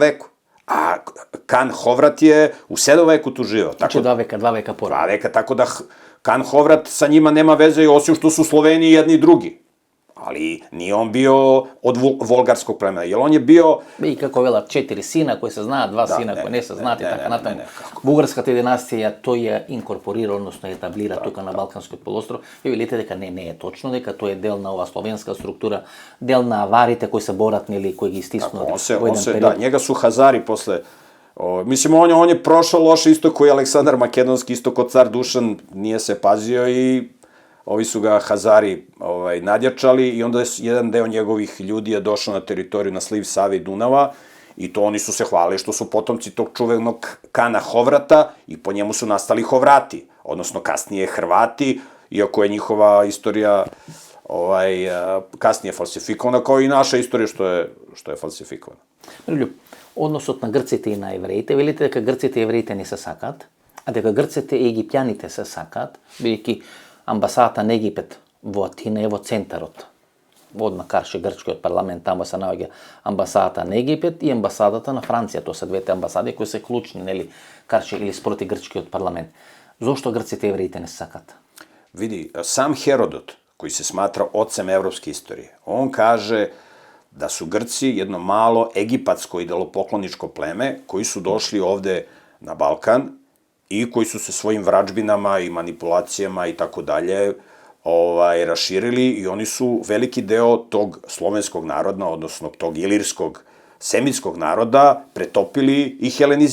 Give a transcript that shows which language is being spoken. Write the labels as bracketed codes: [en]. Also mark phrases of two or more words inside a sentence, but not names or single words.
[sr] veku. A Kan Hovrat je u 7. veku tu živeo. Znači 2 veka porod. 2 veka, tako da Kan Hovrat sa njima nema veze, osim što su Sloveni jedni i drugi. Ali nije on bio od volgarskog plemena, jer on je bio... I kako vela, 4 sina koji se zna, 2 sina koji ne se znati, tako natamo. [mk] Бугарската династија тој ја инкорпорира, односно етаблира тука на Балканскиот полуостров. И видите дека не е точно, дека тој е дел на ова словенска структура, дел на аварите кои се борат, нели, кои ги стиснат во еден период. Да, [sr] njega su Hazari posle... Mislim, on je prošao loše isto koji Aleksandar Makedonski, isto kod car Dušan, nije se pazio i ovi su ga Hazari nadjačali i onda je jedan deo njegovih ljudi je došao na teritoriju na sliv Save i Dunava i to oni su se hvalili što su potomci tog čuvenog Kana Hovrata i po njemu su nastali Hovrati, odnosno kasnije Hrvati, iako je njihova istorija kasnije falsifikovana, kao i naša istorija što je falsifikovana. [mk] Миролјуб, односот на грците и на евреите, велите дека грците и евреите не се сакаат, а дека грците и египтјаните се сакаат, бидејќи амбасадата на Египет во Атина е во центарот. Одма карше грчкиот парламент, таму се наоѓа амбасадата на Египет и амбасадата на Франција. Тоа се двете амбасади кои се клучни, нели, карше или спроти грчкиот парламент. Зошто грците и евреите не се сакаат? [sr] Vidi, sam Herodot, koji se smatra ocem evropske istorije, on kaže da su Grci jedno malo egipatsko idolopokloničko pleme koji su došli ovde na Balkan i koji su se svojim vražbinama i manipulacijama i tako dalje raširili i oni su veliki deo tog slovenskog naroda, odnosno tog ilirskog, semitskog naroda pretopili i helenizirali.